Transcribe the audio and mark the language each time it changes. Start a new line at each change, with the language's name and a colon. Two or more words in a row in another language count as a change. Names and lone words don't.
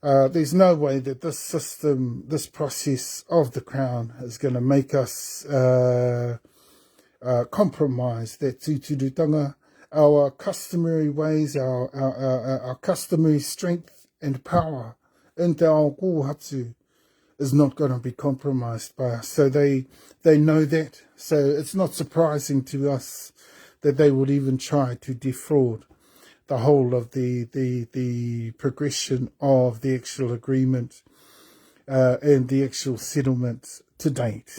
English: There's no way that this system, this process of the Crown is going to make us compromise that tūturutanga, our customary ways, our customary strength and power in
Māori: te ao kōhatu
English: is not going to be compromised by us. So they know that. So it's not surprising to us that they would even try to defraud the whole of the progression of the actual agreement and the actual settlement to date.